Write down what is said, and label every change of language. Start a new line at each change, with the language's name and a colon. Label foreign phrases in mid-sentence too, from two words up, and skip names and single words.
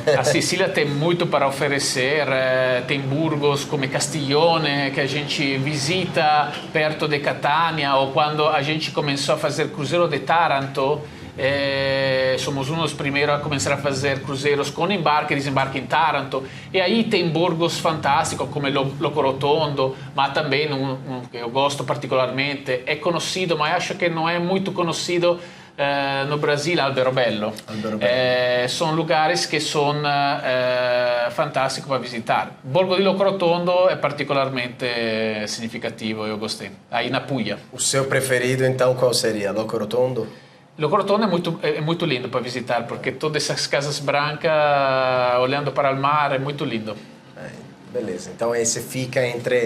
Portuguese: A Sicília tem muito para oferecer, tem burgos como Castiglione que a gente visita perto de Catania, ou quando a gente começou a fazer Cruzeiro de Taranto, somos um dos primeiros a começar a fazer cruzeiros com embarque e desembarque em Taranto, e aí tem burgos fantásticos como Locorotondo, mas também que eu gosto particularmente, é conhecido, mas acho que não é muito conhecido no Brasil, Alberobello. São lugares que são fantásticos para visitar. Borgo di Locorotondo é particularmente significativo, eu gostei, aí na Puglia. O seu preferido então qual seria? Locorotondo? Locorotondo é muito lindo para visitar, porque todas essas casas brancas, olhando para o mar, é muito lindo. Beleza, então esse fica entre